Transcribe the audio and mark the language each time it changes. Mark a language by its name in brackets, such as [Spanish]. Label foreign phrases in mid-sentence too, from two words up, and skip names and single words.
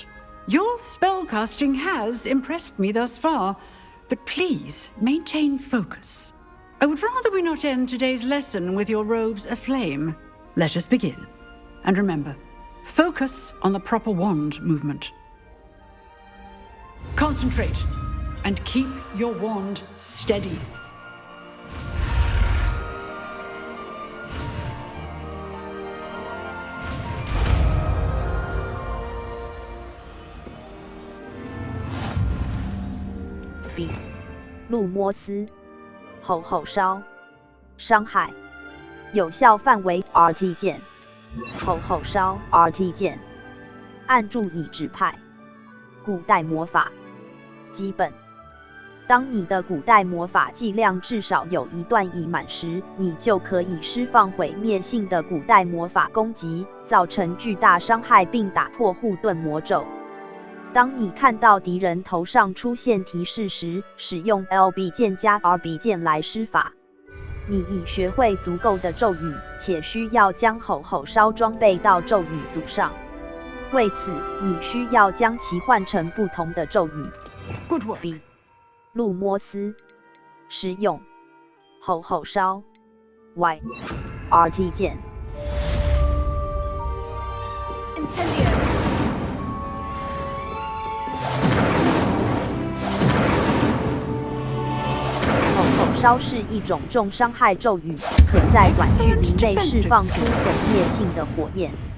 [English] Your spellcasting has impressed me thus far, but please maintain focus. I would rather we not end today's lesson with your robes aflame. Let us begin. And remember, focus on the proper wand movement. Concentrate and keep your wand steady. B. [Chinese] 路摸斯，吼吼烧，伤害，有效范围 RT 键，吼吼烧 RT 键，按住已指派。古代魔法，基本。当你的古代魔法剂量至少有一段已满时，你就可以释放毁灭性的古代魔法攻击，造成巨大伤害并打破护盾魔咒。当你看到敌人头上出现提示时，使用 LB 键加 RB 键来施法。你已学会足够的咒语，且需要将吼吼烧装备到咒语组上。为此，你需要将其换成不同的咒语。 [English] Good work. [Chinese] B. 路摸斯，使用吼吼烧 Y RT 键。 Incendio. 吼吼烧是一种重伤害咒语，可在短距离内释放出毁灭性的火焰。